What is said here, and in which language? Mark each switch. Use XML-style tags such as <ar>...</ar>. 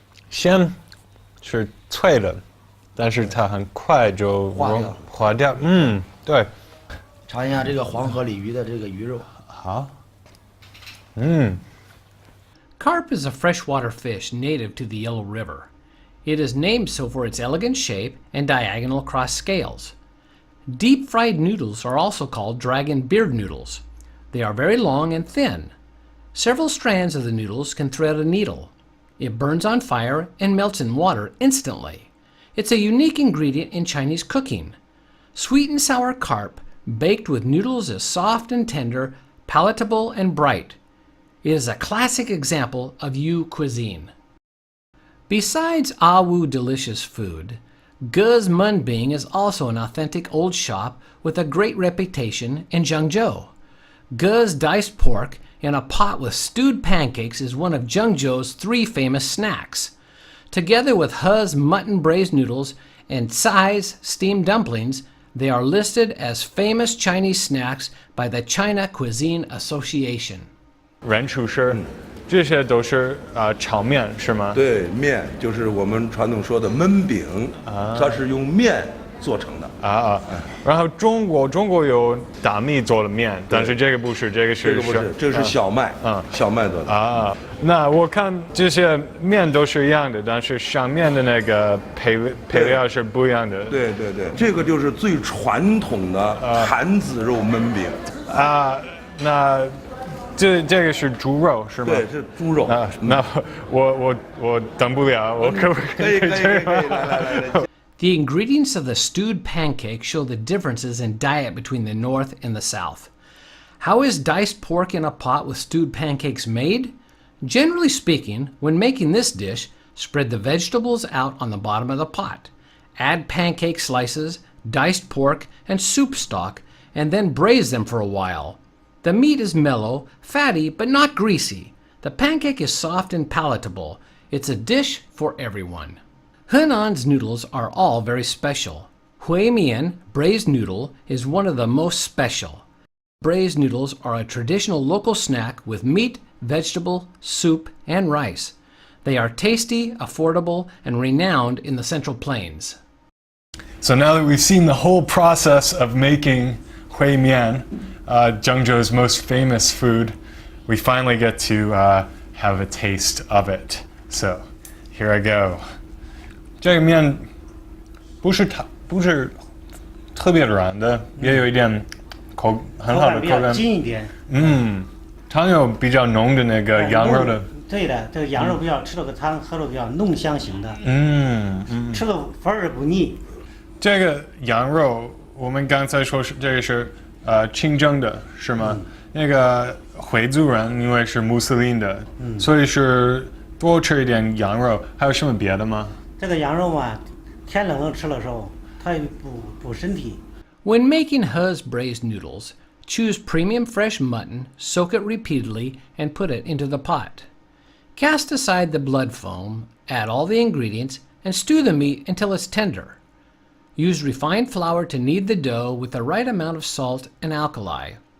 <zh>先是脆的，但是它很快就化掉。对。尝一下这个黄河鲤鱼的这个鱼肉。好。</zh> <en>Carp is a freshwater fish native to the Yellow River. It is named so for its elegant shape and diagonal cross scales. Deep-fried noodles are also called dragon beard noodles. They are very long and thin. Several strands of the noodles can thread a needle. It burns on fire and melts in water instantly. It's a unique ingredient in Chinese cooking. Sweet and sour carp baked with noodles is soft and tender, palatable and bright. It is a classic example of Yu cuisine. Besides Awu delicious food, Ge's Munbing is also an authentic old shop with a great reputation in Zhengzhou. Ge's diced pork in a pot with stewed pancakes is one of Zhengzhou's 3 famous snacks. Together with He's mutton braised noodles and Cai's steamed dumplings, they are listed as famous Chinese snacks by the China Cuisine Association.</en> <zh>人厨师，这些都是炒面是吗？对，面就是我们传统说的焖饼，它是用面做成的。然后中国有大米做的面，但是这个不是，这个是小麦，小麦做的。那我看这些面都是一样的，但是上面的那个配料是不一样的。对，这个就是最传统的坛子肉焖饼。那这个是猪肉是吗？对，是猪肉。那我等不了，我可不可以？来。</zh> <en>The ingredients of the stewed pancake show the differences in diet between the North and the South. How is diced pork in a pot with stewed pancakes made? Generally speaking, when making this dish, spread the vegetables out on the bottom of the pot. Add pancake slices, diced pork, and soup stock, and then braise them for a while. The meat is mellow, fatty, but not greasy. The pancake is soft and palatable. It's a dish for everyone. Henan's noodles are all very special. Hui mian, braised noodle, is one of the most special. Braised noodles are a traditional local snack with meat, vegetable, soup, and rice. They are tasty, affordable, and renowned in the Central Plains. So now that we've seen the whole process of making hui mian, Zhengzhou's most famous food, we finally get to have a taste of it. So here I go.</en> <zh>这个面不是特别软的，也有一点很好的口感，筋一点。汤有比较浓的那个羊肉的。对的，这个羊肉比较吃了个汤，喝了比较浓香型的。吃了反而不腻。这个羊肉，我们刚才说这个是清蒸的，是吗？那个回族人因为是穆斯林的，所以是多吃一点羊肉。还有什么别的吗？这个羊肉嘛，天冷了吃的时候，它补身体。</zh> <en>When making He's braised noodles, choose premium fresh mutton, soak it repeatedly, and put it into the pot. Cast aside the blood foam, add all the ingredients, and stew the meat until it's tender. Use refined flour to knead the dough with the right amount of salt and alkali.</en>